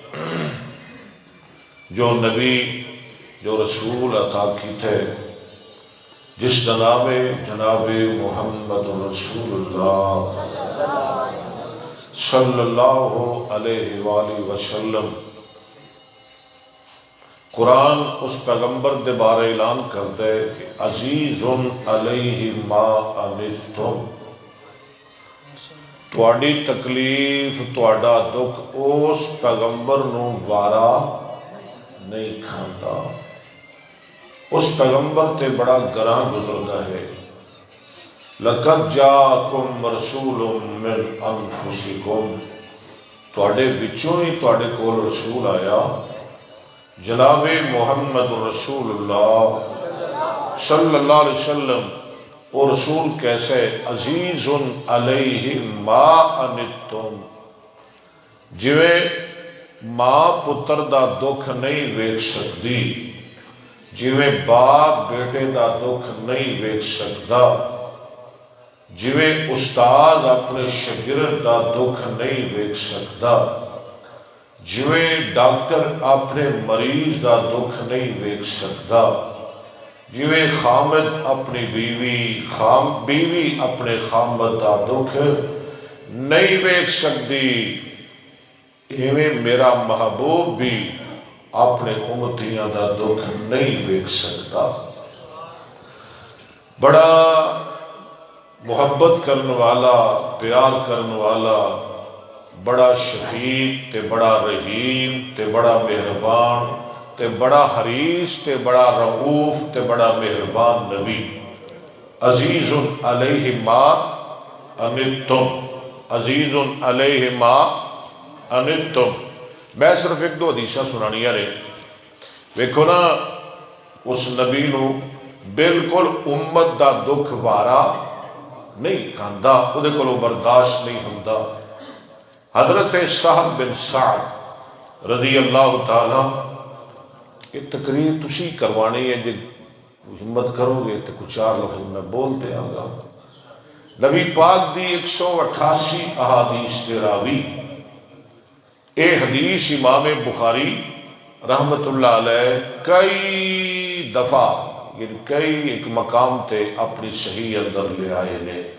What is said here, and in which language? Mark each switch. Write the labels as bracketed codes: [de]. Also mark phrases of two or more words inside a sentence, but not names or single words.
[ur] جو نبی جو رسول عطا کی تھے جس کا نام ہے جناب محمد رسول اللہ [ar] صلی اللہ علیہ وآلہ وسلم [pa] قرآن اس پیغمبر دے بارے اعلان کرتا ہے کہ [ar] عزیز علیہ ما عنتم [pa] تواڈی تکلیف تواڈا دکھ اس پیغمبر نو وارا نہیں کھاندا اس پیغمبر تے بڑا گراں گزردا ہے [ar] لقد جاءکم رسول من انفسکم [pa] تواڈے وچوں ہی تواڈے کول رسول آیا جناب محمد [ar] رسول اللہ صلی اللہ علیہ وسلم [pa] وہ رسول کیسے [ar] عزیز علیہ ما عنتم [pa] جویں ماں پتر دا دکھ نہیں ویکھ سکتی جویں باپ بیٹے دا دکھ نہیں ویکھ سکتا جویں استاد اپنے شاگرد دا دکھ نہیں ویکھ سکتا جویں ڈاکٹر اپنے مریض دا دکھ نہیں ویکھ سکتا جویں خامد اپنی بیوی اپنے خامد دا دکھ نہیں ویکھ سکتی، ایویں میرا محبوب بھی اپنے امتیاں دا دکھ نہیں ویکھ سکتا۔ بڑا محبت کرن والا، پیار کرن والا، بڑا شفیق تے بڑا رحیم تے بڑا مہربان تے بڑا حریص تے بڑا رؤوف تے بڑا مہربان نبی، [ar] عزیز علیہ ما عنتم، عزیز علیہ ما عنتم۔ [pa] میں صرف ایک دو حدیثاں سنانیاں نے، ویکھو نا اس نبی نو بالکل امت دا دکھ وارا نہیں کھاندا، اودے کولوں برداشت نہیں ہوندا۔ حضرت سہل بن سعد [ar] رضی اللہ تعالی، [pa] یہ تقریر تسی کروانی ہے، جی ہمت کرو گے تو کچھ چار لفظ میں بول دیا گا۔ نبی پاک دی 188 احادیث کے راوی، اے حدیث امام بخاری رحمت اللہ علیہ کئی دفعہ، یعنی کئی ایک مقام تے اپنی صحیح اندر لے آئے نے۔